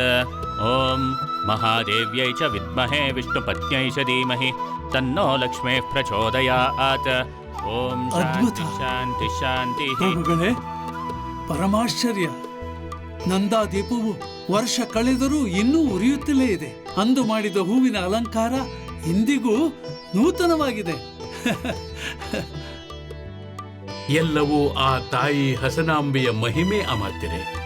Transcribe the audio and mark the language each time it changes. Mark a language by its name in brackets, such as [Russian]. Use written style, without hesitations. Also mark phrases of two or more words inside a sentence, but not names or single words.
[Sanskrit] ಓಂ ಮಹಾದೇವ್ಯೈ ಚ ವಿದ್ಮಹೇ ವಿಷ್ಣುಪತ್ನ್ಯೈ ಚ ಧೀಮಹಿ ತನ್ನೋ ಲಕ್ಷ್ಮೀಃ ಪ್ರಚೋದಯಾತ್. ಓಂ [Kannada] ಅದ್ಭುತ. [Sanskrit] ಶಾಂತಿ ಶಾಂತಿ ಶಾಂತಿ. [Kannada] ಪ್ರಭುಗಳೇ, ಪರಮಾಶ್ಚರ್ಯ! ನಂದಾದೀಪವು ವರ್ಷ ಕಳೆದರೂ ಇನ್ನೂ ಉರಿಯುತ್ತಲೇ ಇದೆ. ಅಂದು ಮಾಡಿದ ಹೂವಿನ ಅಲಂಕಾರ ಇಂದಿಗೂ ನೂತನವಾಗಿದೆ. ಎಲ್ಲವೂ ಆ ತಾಯಿ ಹಸನಾಂಬೆಯ ಮಹಿಮೆ ಅಮಾತ್ಯರೆ.